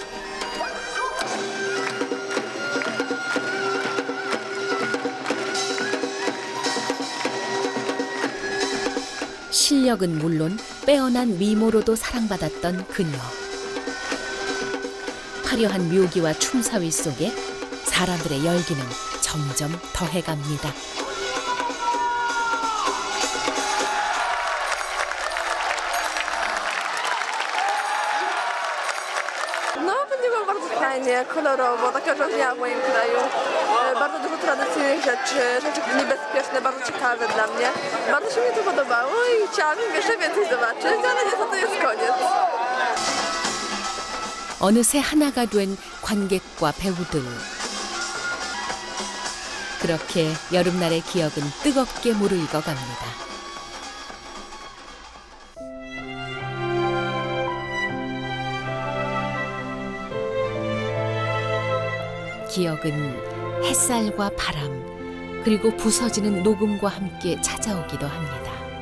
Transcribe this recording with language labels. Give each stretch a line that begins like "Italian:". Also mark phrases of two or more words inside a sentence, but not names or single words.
Korean: 실력은 물론 빼어난 미모로도 사랑받았던 그녀. 화려한 묘기와 춤사위 속에 사람들의 열기는 점점 더해갑니다.
Polish: No, było bardzo fajnie, kolorowo, taka różnia w moim kraju. Bardzo dużo tradycyjnych rzeczy, rzeczy niebezpieczne, bardzo ciekawe dla mnie. Bardzo się mi to podobało i chciałabym jeszcze więcej zobaczyć, ale niestety jest koniec.
Korean: 어느새 하나가 된 관객과 배우들. 그렇게 여름날의 기억은 뜨겁게 무르익어갑니다. 기억은 햇살과 바람, 그리고 부서지는 녹음과 함께 찾아오기도 합니다.